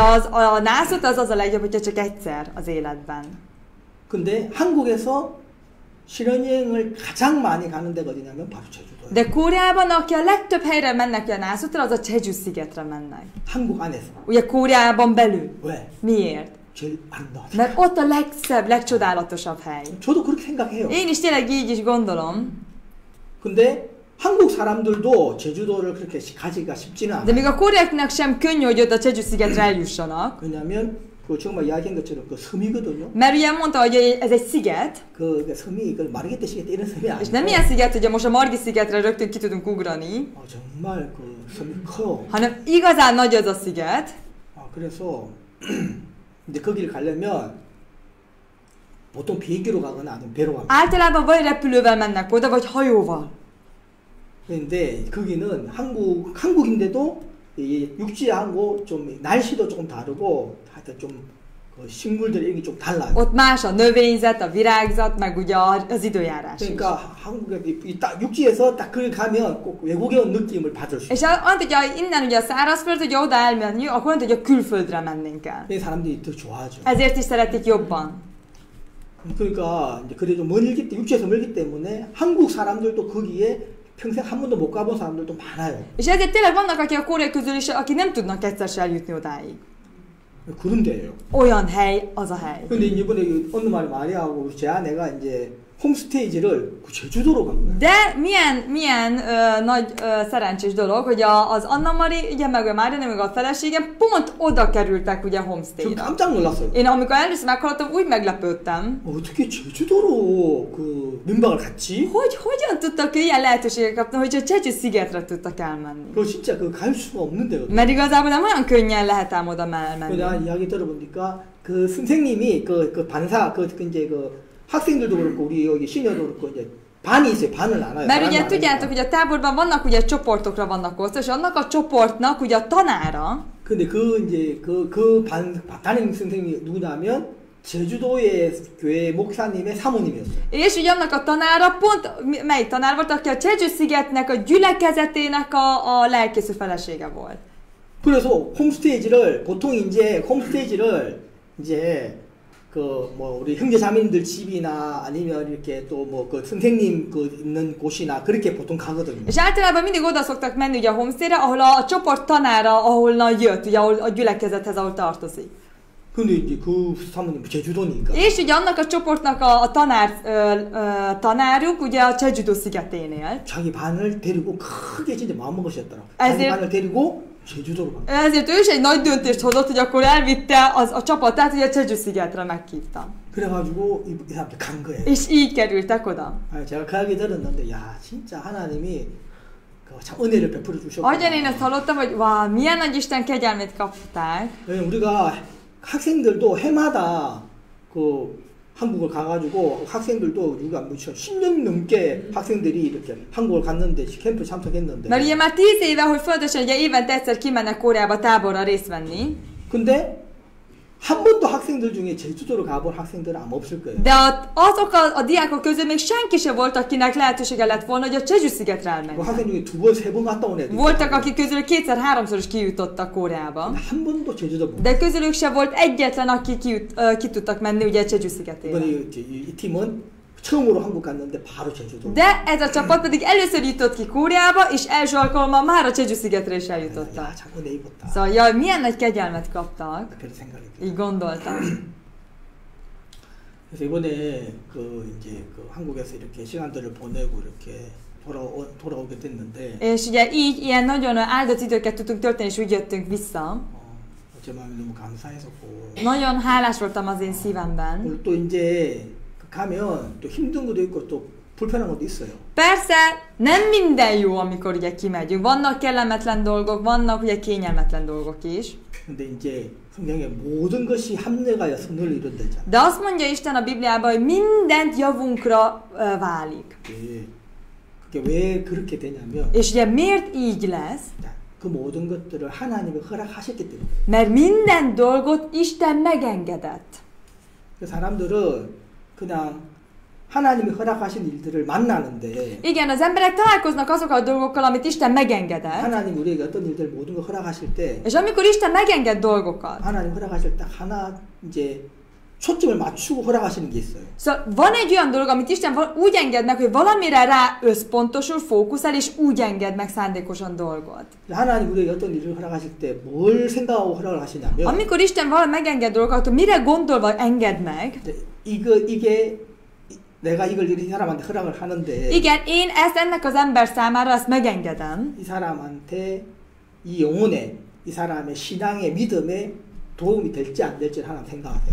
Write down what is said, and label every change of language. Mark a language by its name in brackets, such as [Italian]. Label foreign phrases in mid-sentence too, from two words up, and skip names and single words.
[Hungarian] De a nászút az a legjobb, hogyha csak egyszer az életben. [Korean] 근데 한국에서 신혼여행을 가장 많이 가는 데가 어디냐면 바로 제주도예요. [Hungarian] De Koreában, aki a legtöbb helyre mennek a nászútra, az a Jeju szigetre mennek. [Korean] 한국 안에서. [Hungarian] Ugye Koreában belül. [Korean] 왜? [Hungarian] Miért? [Korean] 제일 아름다워. [Hungarian] Mert ott a legszebb, legcsodálatosabb hely. [Korean] 저도 그렇게 생각해요. [Hungarian] Én is tényleg így is gondolom. [Korean] 근데 한국 사람들도 제주도를 그렇게 가기가 쉽지는 않아요. [Hungarian] De még a koreáknak sem könnyű, hogy ott a Jeju szigetre eljussanak. [Korean] 왜냐면 그 정말 이야기한 것처럼 그 섬이거든요. [Hungarian] Mert ugye mondta, hogy ez egy sziget. [Korean] 그 섬이 그 마르게테 시게트 이런 섬이 아니고. [Hungarian] És nem ilyen sziget, hogy most a Margit szigetre rögtön ki tudunk ugrani. [Korean] 정말 그 섬이 커요. [Hungarian] Hanem igazán nagy az a sziget. [Korean] 그래서 이제 거기를 가려면 보통 비행기로 가거나 아니면 배로 가거나. [Hungarian] Általában vagy repülővel mennek oda, vagy hajóval. [Korean] 그런데 거기는 한국인데도 육지하고 좀 날씨도 조금 다르고 하여튼 좀 그 식물들 이런 게 좀 달라요. [Hungarian] Ott más a növényzet, a virágzat, meg ugye az időjárás is. [Korean] 그러니까 한국에 딱 육지에서 딱 거기 가면 꼭 외국에 온 느낌을 받을 수 있어요. [Hungarian] És mondta, hogy innen ugye a szárazföld, hogy oda elmenni, akkor mondta, hogy a külföldre mennénk el. [Korean] 사람들이 더 좋아하죠. [Hungarian] Ezért is szeretik jobban. [Korean] 그러니까 이제 그래도 멀기 육지에서 멀기 때문에 한국 사람들도 거기에 평생 한 번도 못 가본 사람들도 많아요. [Hungarian] És ezért tényleg vannak, akik a koreai közül is, akik nem tudnak egyszer se eljutni odáig. [Korean] 그런 데예요. [Hungarian] Olyan hely, az a hely. [Korean] 근데 이번에 어느 날 마리아하고 제 아내가 이제 홈스테이지를 제주도로 간 거예요. [Hungarian] De milyen nagy szerencsés dolog, hogy az Anna Mari, ugye meg a Mária, meg a feleségem pont oda kerültek ugye homestayre. [Korean] 저 깜짝 놀랐어요. [Hungarian] Én amikor először meghallottam, úgy meglepődtem. [Korean] 어떻게 제주도로 그 민박을 갔지? [Hungarian] Hogyan tudtak ilyen lehetőséget kapni, hogy a Jeju szigetre tudtak elmenni? [Korean] 그거 진짜 갈 수가 없는 데거든요. [Hungarian] Mert igazából nem olyan könnyen lehet ám oda elmenni. [Korean] 내가 이야기 들어보니까 그 선생님이 그 반사 이제 그 학생들도 그렇고 우리 여기 시니어도 그렇고 이제 반이 있어요. 반을 나눠요. [Hungarian] Mert ugye tudjátok, hogy a táborban vannak ugye csoportokra vannak osztva, és annak a csoportnak ugye a tanára, [Korean] 근데 그 이제 그 담임 선생님이 누구냐면 제주도의 교회 목사님의 사모님이었어요. [Hungarian] És ugye annak a tanára pont, melyik tanár volt, aki a Csegyü-szigetnek a gyülekezetének a lelkészű felesége volt. [Korean] 그래서 홈스테이지를 보통 이제 홈스테이지를 이제 그 뭐 우리 형제자매님들 집이나 아니면 이렇게 또 뭐 그 선생님 그 있는 곳이나 그렇게 보통 가거든요. [Hungarian] És általában mindig oda szoktak menni ugye a homestayre, ahol a csoport tanára, ahol jött, ugye ahol a gyülekezethez, ahol tartozik. [Korean] 근데 이제 그 사모님 제주도니까. [Hungarian] És ugye annak a csoportnak a tanáruk ugye a Jeju-do szigeténél. [Korean] 자기 반을 데리고 크게 진짜 마음먹으셨더라고. [Hungarian] ezért- [Korean] 자기 반을 데리고 제주도로 간 거야. [Hungarian] Ezért ő is egy nagy döntést hozott, hogy akkor elvitte a csapatát, ugye a Jeju-szigetre meghívta. [Korean] 그래가지고 이 사람들 간 거예요. [Hungarian] És így kerültek oda. [Korean] 제가 그 얘기 들었는데 야 진짜 하나님이 참 은혜를 베풀어 주셨고. [Hungarian] Ahogyan én ezt hallottam, hogy wow, milyen nagy Isten kegyelmét kapták. [Korean] 우리가 학생들도 해마다 그 한국을 가가지고 학생들도 우리가 10년 넘게 학생들이 이렇게 한국을 갔는데 캠프 참석했는데. [Hungarian] Mert ugye már 10 éve, hogy folyamatosan ugye évente egyszer kimennek Koreába táborra részt venni. [Korean] 근데 한 번도 학생들 중에 제주도로 가본 학생들은 아마 없을 거예요. [Hungarian] De azok a diákok közül még senki sem volt, akinek lehetősége lett volna, hogy a Jeju-szigetre 그 elmenjen. [Korean] 학생 중에 2번, 3번 갔다 온 애들. [Hungarian] Voltak, akik közül kétszer-háromszor is kijutottak Koreába. [Korean] 한 번도 제주도 못. [Hungarian] De közülük sem volt egyetlen, aki ki tudtak menni ugye Jeju-szigetére. [Korean] 이번에 이 팀은 처음으로 한국 갔는데 바로 제주도. [Hungarian] De ez a csapat pedig először jutott ki Koreába, és első alkalommal már a Jeju-szigetre is eljutottak. [Korean] 야, 참 은혜 입었다. [Hungarian] Szóval, jaj, milyen nagy kegyelmet kaptak. [Korean] 그런 생각이 들어요. [Hungarian] Így gondoltam. [Korean] 그래서 이번에 그 이제 그 한국에서 이렇게 시간들을 보내고 이렇게 돌아오게 됐는데 [Hungarian] És ugye így ilyen nagyon áldott időket tudtunk tölteni, és úgy jöttünk vissza. [Korean] 제 마음이 너무 감사했었고 [Hungarian] Nagyon hálás voltam az én szívemben. [Korean] 오늘 또 이제 가면 또 힘든 것도 있고 또 불편한 것도 있어요. [Hungarian] Persze, nem minden jó, amikor ugye kimegyünk. Vannak kellemetlen dolgok, vannak ugye kényelmetlen dolgok is. [Korean] 근데 이제 성경에 모든 것이 합력하여 선을 이룬다잖아. [Hungarian] De azt mondja Isten a Bibliában, hogy mindent javunkra válik. [Korean] 그게 왜 그렇게 되냐면 [Hungarian] És ugye miért így lesz? [Korean] 그 모든 것들을 하나님이 허락하셨기 때문에. [Hungarian] Mert minden dolgot Isten megengedett. [Korean] 그 사람들은 그냥 하나님이 허락하신 일들을 만나는데 [Hungarian] Igen, az emberek találkoznak azokkal a dolgokkal, amit Isten megengedett. [Korean] 하나님 우리에게 어떤 일들 모든 걸 허락하실 때 [Hungarian] És amikor Isten megenged dolgokat, [Korean] 하나님 허락하실 때 하나 이제 초점을 맞추고 허락하시는 게 있어요. [Hungarian] szóval van egy olyan dolog, amit Isten úgy enged meg, hogy valamire rá összpontosul, fókuszál, és úgy enged meg szándékosan dolgot. [Korean] 하나님 우리에게 어떤 일을 허락하실 때 뭘 생각하고 허락을 하시냐면 [Hungarian] Amikor Isten valami megenged dolgokat, akkor mire gondolva enged meg? [Korean] 이게 내가 이걸 이 사람한테 허락을 하는데 [Hungarian] Igen, én ezt ennek az ember számára ezt megengedem. [Korean] 이 사람한테 이 영혼에 이 사람의 신앙의 믿음에 도움이 될지 안 될지를 하나님 생각하세요.